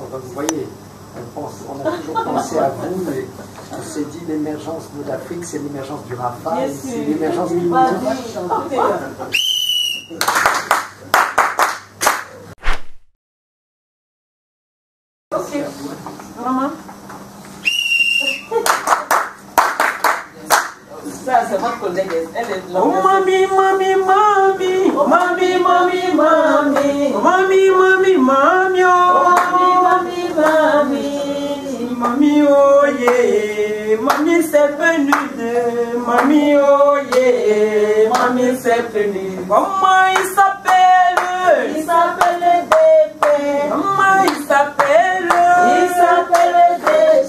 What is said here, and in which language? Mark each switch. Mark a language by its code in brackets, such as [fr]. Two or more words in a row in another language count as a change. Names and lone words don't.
[fr] Vous voyez, on a toujours pensé à vous, mais on s'est dit l'émergence de l'Afrique, c'est l'émergence du RAFA, c'est l'émergence du monde. Maman. Ça, c'est votre collègue. Elle est là. Oh mami, mami, mami. Oh mami, mami, mami. Oh mami, mami, mami. Oh mami, mami, mami. Mami, [en] oh yeah. [fr] Mami, c'est venu de. Mami, [en] oh yeah. [fr] Mami, c'est venu. Comment il s'appelle? Il s'appelle Dépé. Comment il s'appelle? Il s'appelle Dépé.